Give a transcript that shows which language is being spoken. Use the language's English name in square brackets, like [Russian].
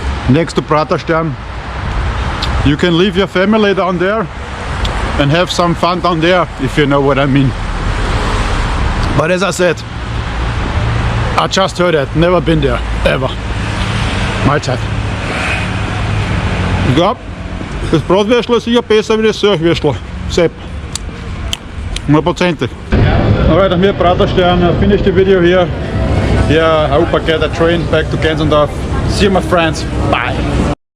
[English] Next to Praterstern. You can leave your family down there and have some fun down there, if you know what I mean. But as I said, I just heard it, never been there, ever. [German] Mahlzeit. Ja, das Bratwürstel ist sicher besser wie das Surfwürstel. Sepp. 100%. [English] Alright, I'm here at Praterstern. I finished the video here. Yeah, I hope I get a train back to Gensendorf. See you my friends. Bye.